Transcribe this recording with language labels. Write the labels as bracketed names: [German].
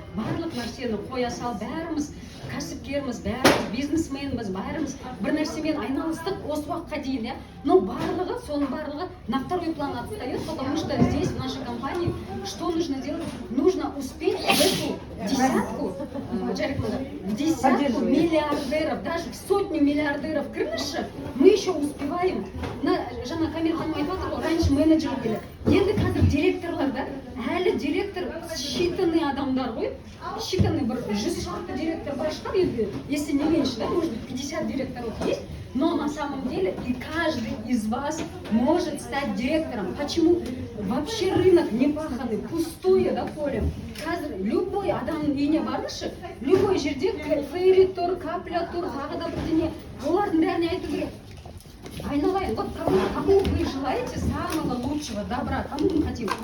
[Kazakh] Барлық нәрсені қоя сал, бәріміз кәсіпкерміз, бәріміз бизнесменбіз, бәріміз бір нәрсемен айналыстық осы уақытқа дейін, иә. [Russian] Но [Kazakh] соның барлығы [Russian] на второй план отстает, потому что здесь, в нашей компании, что нужно делать? Нужно успеть в эту десятку, в десятку миллиардеров, даже в сотню миллиардеров крыши, мы еще успеваем. [Kazakh] Жаңа Камил ханым айтып отыр ғой, раньше менеджер келді. Енді қазір директорларда, әлі директор считанный адамдар ғой, считанный бір 100 шақты директор бар шығар енді, [Russian] если не меньше, да, может быть 50 директоров есть, но на самом деле и каждый из вас может стать директором. Почему? Вообще рынок не паханный, пустое, да, поле. [Kazakh] Қазір любой адамның үйіне барыңызшы, любой жерде фейри тұр, капля тұр, тағы да бірдеңе, олардың бәріне айту керек. [Russian] Айналайын, вот кому вы желаете самого лучшего добра, кому мы хотим?